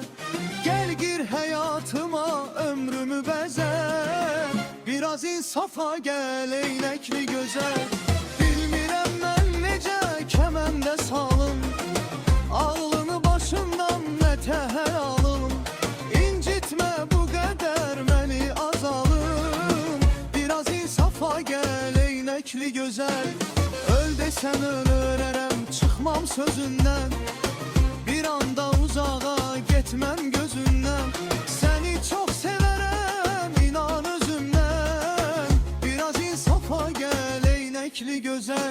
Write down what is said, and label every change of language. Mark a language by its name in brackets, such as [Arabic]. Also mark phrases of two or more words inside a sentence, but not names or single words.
[Turkish] Gel gir hayatıma ömrümü beze, biraz insafa gel eynekli güzel. [Azerbaijani] Bilmirəm mən necə kəməndə salım, ağlını başından nə təhər alım. İncitmə bu qədər məni azalım, [Turkish] biraz insafa gel eynekli güzel. Öl desen ölürərəm, çıkmam sözünden, bir anda uzağa gitmem gözünden. Seni çok severem inan özümden, biraz insafa gel eynekli güzel.